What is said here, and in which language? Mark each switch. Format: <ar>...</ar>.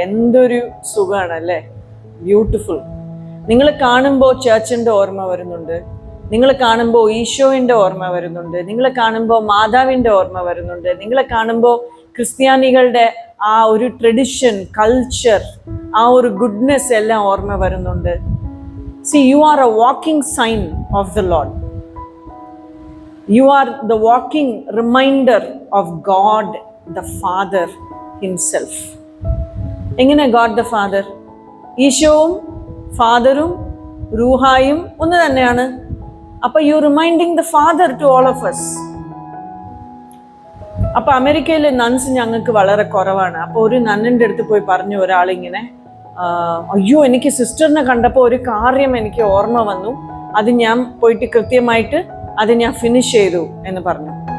<ml>എന്തൊരു സുഖമാണ് അല്ലേ? ബ്യൂട്ടിഫുൾ. നിങ്ങൾ കാണുമ്പോൾ ചർച്ചിന്റെ ഓർമ്മ വരുന്നുണ്ട്, നിങ്ങൾ കാണുമ്പോൾ ഈശോയുടെ ഓർമ്മ വരുന്നുണ്ട്, നിങ്ങൾ കാണുമ്പോൾ മാതാവിന്റെ ഓർമ്മ വരുന്നുണ്ട്, നിങ്ങളെ കാണുമ്പോൾ ക്രിസ്ത്യാനികളുടെ ആ ഒരു ട്രഡിഷൻ, കൾച്ചർ, ആ ഒരു ഗുഡ്നെസ് എല്ലാം ഓർമ്മ വരുന്നുണ്ട്.</ml> <en>See, you are a walking sign of the Lord. You are the walking reminder of God the Father himself.</en> <ml>എങ്ങനെ God the Father? ഈശോവും ഫാദറും റൂഹായും ഒന്ന് തന്നെയാണ്.</ml> <en>അപ്പൊ you reminding the father to all of us.</en> <ml>അപ്പൊ അമേരിക്കയിലെ nuns ഞങ്ങൾക്ക് വളരെ കുറവാണ്. അപ്പൊ ഒരു നന്നിന്റെ അടുത്ത് പോയി പറഞ്ഞു ഒരാളിങ്ങനെ, അയ്യോ എനിക്ക് സിസ്റ്ററിനെ കണ്ടപ്പോൾ ഒരു കാര്യം എനിക്ക് ഓർമ്മ വന്നു, അത് ഞാൻ പോയിട്ട് കൃത്യമായിട്ട് അത് ഞാൻ ഫിനിഷ് ചെയ്തു എന്ന് പറഞ്ഞു.</ml>